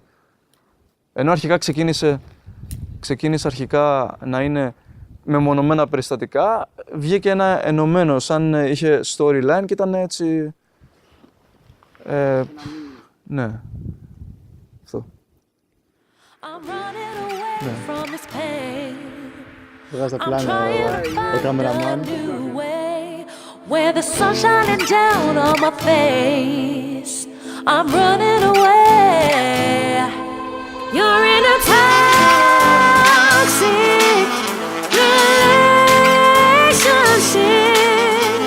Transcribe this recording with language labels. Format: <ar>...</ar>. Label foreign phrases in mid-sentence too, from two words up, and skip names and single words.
<el>Ενώ αρχικά ξεκίνησε αρχικά να είναι μεμονωμένα περιστατικά, βγήκε ένα ενωμένο, σαν είχε storyline και ήταν έτσι... ναι. Αυτό. Ναι. Βγάζει τα πλάνα ο κάμεραμαν.</el> <en>Where the sun's shining down on my face, I'm running away. You're in a toxic relationship.</en>